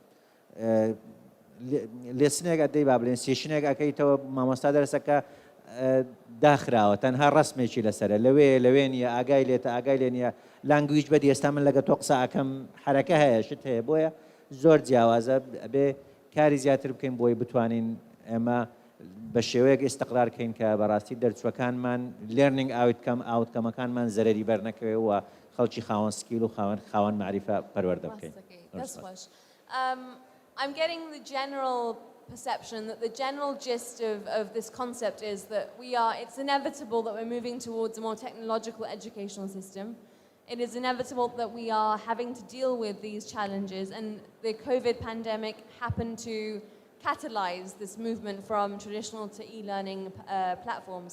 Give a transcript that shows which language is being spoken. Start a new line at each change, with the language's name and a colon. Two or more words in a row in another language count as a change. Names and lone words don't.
Central Kurdish: لێسنێک ئەدەی با بڵێن سێشنێک ئەەکەیتەوە مامۆستا دەرسەکە داخراوە تەنها ڕسمێکی لەسەرە لەوێ نیە ئاگای لێتە ئاگای لێ نیە
English: language body
Central Kurdish: ئێستا من لەگە تۆ قسە ئەەکەم حرەکە هەیە شت هەیە بۆیە زۆر جیاوازە بێ کاری زیاتر بکەین بۆی بتوانین ئێمە بە شێوەیەک ئێستقرارکەین کە بەڕاستی دەرچوەکانمان
English: learning outcomeەکانمان
Central Kurdish: زەرەری بەرنەکەوێ و خەڵکی خاوەن سکیل و خاوەن معریفە پەروەردە بکەین.
English: I'm getting the general perception that the general gist of this concept is that it's inevitable that we're moving towards a more technological educational system. It is inevitable that we are having to deal with these challenges, and the COVID pandemic happened to catalyze this movement from traditional to e-learning platforms.